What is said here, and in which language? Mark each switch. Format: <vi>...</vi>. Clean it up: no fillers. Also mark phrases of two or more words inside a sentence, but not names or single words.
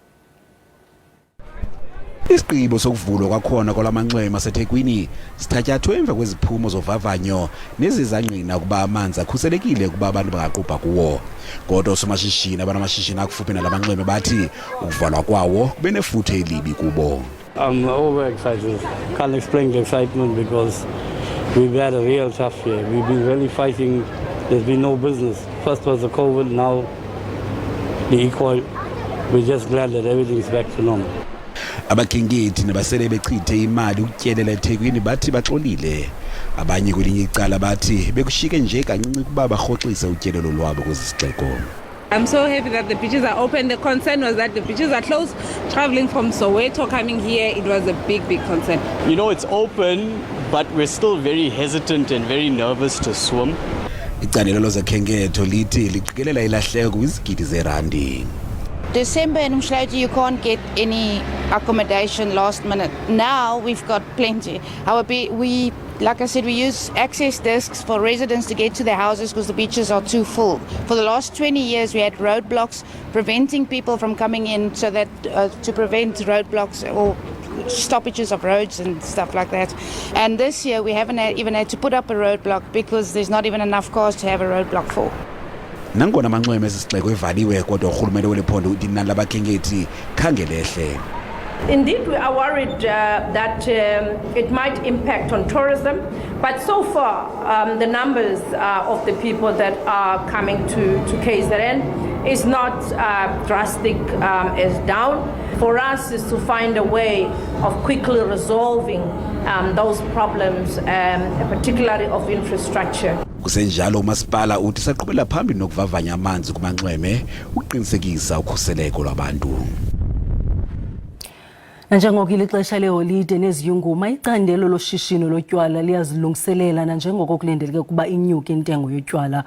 <xh>Isigqibo sokuvulwa kwakhona kwalamanxweme aseThekwini sithatyathwe emva kweziphumo zovavanyo nezizangqina ukuba amanzi akhuselekile ukuba abantu bangaqubha kuwo. Kodwa oosamashishini abanamashishini akufuphi nalamanxweme bathi ukuvalwa kwawo kube nefuthe elibi kubo.</xh> <en>I'm over excited. Can't explain the excitement because we've had a real tough year. We've been really fighting. There's been no business. First was the COVID, now the E. coli. We're just glad that everything's back to normal.</en> <xh>Abakhenkethi nabasele bechithe imali ukutyelela eThekwini bathi baxolile. Abanye kwelinye icala bathi bekushike nje kancinci kuba barhoxise utyelelo lwabo kwesi sixeko.</xh> <en>I'm so happy that the beaches are open. The concern was that the beaches are closed. Traveling from Soweto coming here, it was a big concern. You know, it's open, but we're still very hesitant and very nervous to swim.</en> <xh>Icandelo lezokhenketho lithi liqikelela ilahleko kwizigidi zerandi.</xh> <en>December in Umhlauti, you can't get any accommodation last minute. Now we've got plenty. Like I said, we use access desks for residents to get to their houses because the beaches are too full. For the last 20 years, we had roadblocks preventing people from coming in, so that to prevent roadblocks or stoppages of roads and stuff like that. And this year, we haven't even had to put up a roadblock because there's not even enough cars to have a roadblock for.</en> <xh>Nangona amanxweme esisixeko evaliwe kodwa urhulumente welephondo uthi inani labakhenkethi khange lehle.</xh> <en>Indeed, we are worried that it might impact on tourism, but so far the numbers of the people that are coming to KZN is not drastic as down. For us is to find a way of quickly resolving those problems, particularly of infrastructure.</en> <xh>Kusenjalo umasipala uthi saqhubela phambili nokuvavanya amanzi kumanxweme uqinisekisa ukhuseleko lwabantu. Nanjengoko ilixesha leholide neziyunguma icandelo loshishino lotywala liyazilungiselela nanjengoko kulindeleke ukuba inyuke intengo yotywala.</xh>